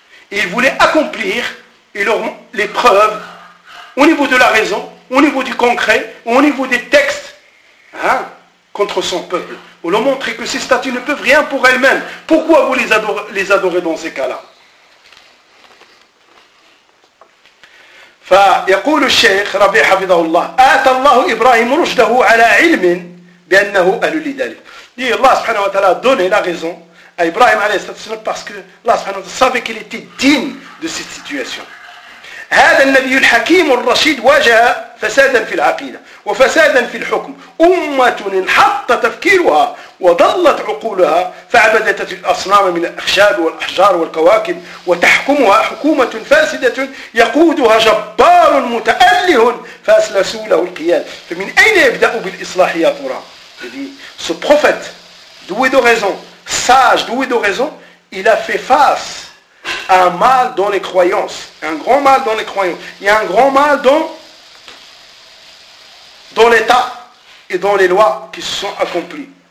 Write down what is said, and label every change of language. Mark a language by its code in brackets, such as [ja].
[fr] Et il voulait accomplir les preuves au niveau de la raison, au niveau du concret, au niveau des textes, contre son peuple. On leur montrait que ces statues ne peuvent rien pour elles-mêmes. Pourquoi vous les adorez dans ces cas-là ? [ar] فيقول الشيخ ربيع حفظه الله آتى الله إبراهيم رشده على علم بأنه أهل لذلك. [fr] dit [ar] الله سبحانه وتعالى [fr] a donné la raison à Ibrahim عليه الصلاة والسلام parce que الله سبحانه وتعالى savait qu'il était digne de cette situation. [ar] هذا النبي الحكيم الرشيد واجه فسادا في العقيدة وفسادا في الحكم أمة انحط تفكيرها وضلت عقولها فعبدت الأصنام من الأخشاب والأحجار والكواكب وتحكمها حكومة فاسدة يقودها جبار متأله فأسلسوا له القيادة. فمن أين يبدأ بالإصلاح يا ترى؟ يعني [fr] ce prophète doué de raison, sage doué de raison, il a fait face à un mal dans les croyances, un grand mal dans les croyances, et un grand mal dans l'État et dans les lois qui se sont accomplies.